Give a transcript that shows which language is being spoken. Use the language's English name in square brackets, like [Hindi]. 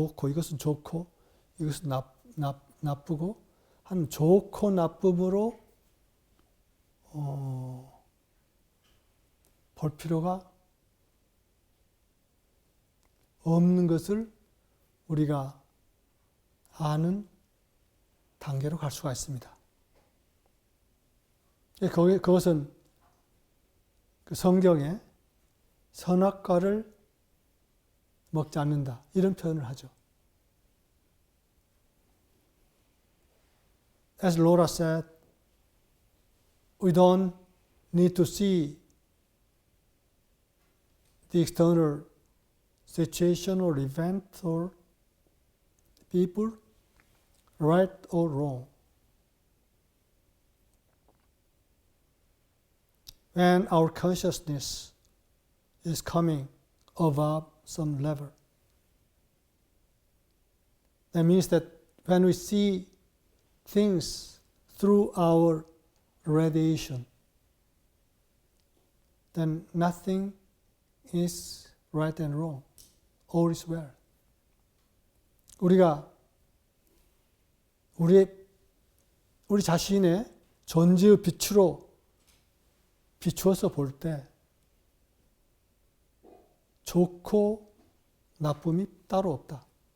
[Korean] 이것은 좋고 이것은 나쁘고 한 좋고 나쁨으로 볼 필요가 없는 것을 우리가 아는 단계로 갈 수가 있습니다. 그것은 그 성경에 선악과를 먹지 않는다 이런 표현을 하죠. [English] As Laura said, we don't need to see the external situation or event or people, right or wrong. When our consciousness is coming above some level, that means that when we see things through our radiation, then nothing is right and wrong. All is well. [Korean] 우리가 우리 자신의 존재의 비추어서 볼 때 좋고 나쁨이 따로 없다.